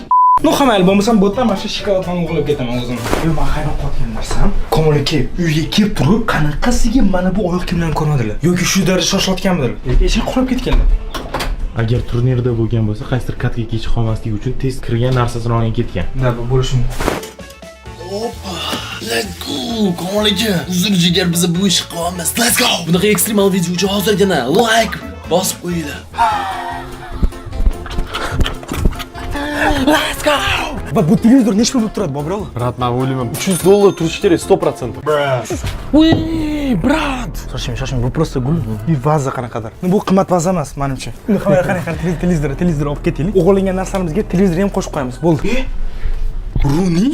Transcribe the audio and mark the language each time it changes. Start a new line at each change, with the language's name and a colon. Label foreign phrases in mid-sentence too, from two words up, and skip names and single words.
Uzbek: No, hamal bo'lmasam botdan mana shu shokoladni olib ketaman o'zim. Yo, men hayron qolgan narsam, Komolga uyga kelib turib, qanaqasiga mana bu oyoq kiyimlarni ko'rmadilar yoki shu darajada shoshilayotganmidir. Eshik qulab ketganlar. Agar turnirda bo'lgan bo'lsa, qaysidir katka kech qolmasligi uchun tez kirgan narsasini olib ketgan. Da, bu bo'lishi mumkin. Hoppa,
English: let's go.
Uzbek: Komolga, uzr jigar biz bu ishni qilamiz.
English: Let's go.
Uzbek: Bunaqa ekstremal video uchun hozirgina like bosib qo'yinglar.
English: Let's go.
Uzbek: Va bu televizor nechta bo'lib turadi, Bobro? Brat, men o'ylayman $300 turishi kerak 100%. Uy, brat. Shoshmang, bu просто gul. Bu vaza qanaqadir. Bu qimmat vaza emas, menimcha. Endi qarang, televizor olib ketaylik. O'g'irlangan narsalamizga televizor ham qo'shib qo'yamiz. Bo'ldi. Runi?